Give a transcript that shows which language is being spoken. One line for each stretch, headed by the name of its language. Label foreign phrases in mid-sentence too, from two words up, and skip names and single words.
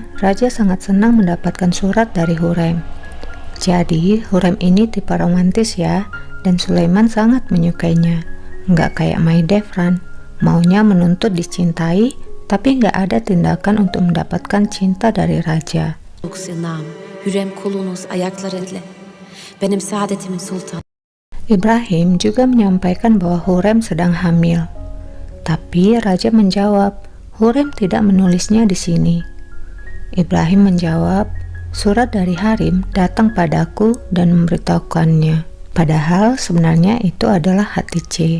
Indonesian: Raja sangat senang mendapatkan surat dari Hurrem. Jadi, Hurrem ini tipe romantis ya, dan Sulaiman sangat menyukainya. Nggak kayak Mahidevran, maunya menuntut dicintai, tapi nggak ada tindakan untuk mendapatkan cinta dari raja.
Turkish: Hürrem kulunuz ayaklarıyla benim saadetimin sultanı.
Indonesian: Ibrahim juga menyampaikan bahwa Hurrem sedang hamil. Tapi raja menjawab, Hurrem tidak menulisnya di sini. Ibrahim menjawab, surat dari harem datang padaku dan memberitahukannya. Padahal sebenarnya itu adalah Hatice.